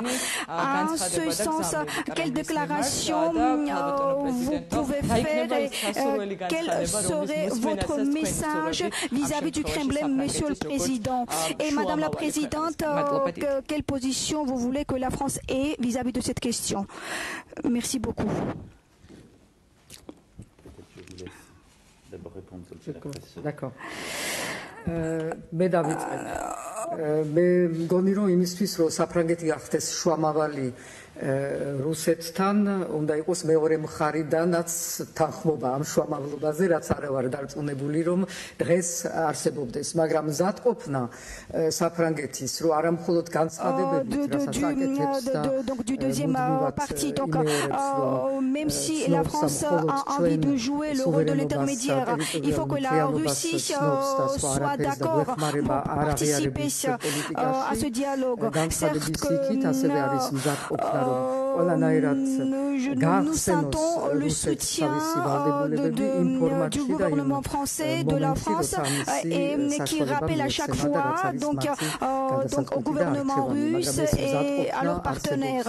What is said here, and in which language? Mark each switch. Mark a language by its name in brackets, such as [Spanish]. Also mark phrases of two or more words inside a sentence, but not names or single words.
[French] En ce sens, quelle déclaration vous pouvez faire et quel serait votre message vis-à-vis du Kremlin, Monsieur le Président? Et Madame la Présidente, quelle position vous voulez que la France ait vis-à-vis de cette question? Merci beaucoup. Je vous laisse d'abord répondre sur la presse. D'accord. [Georgian] მე დავიწყებ. მე მგონი რომ იმისთვის რომ საფრანგეთი გახდეს შუამავალი რუსეთთან უნდა იყოს მეორე მხარიდანაც თანხმობა ამ შუამავლობაზე, რაც არ ვარ დარწმუნებული რომ დღეს არსებობდეს, მაგრამ მზადყოფნა საფრანგეთის რომ არა მხოლოდ განცხადებებით, რასაც აკეთებს და [French] même si la France a envie de jouer le rôle de l'intermédiaire, il faut que la Russie soit d'accord pour participer à ce dialogue. Certes que nous sentons le soutien du gouvernement français, de la France, et qui rappelle à chaque fois donc au gouvernement russe et à leurs partenaires.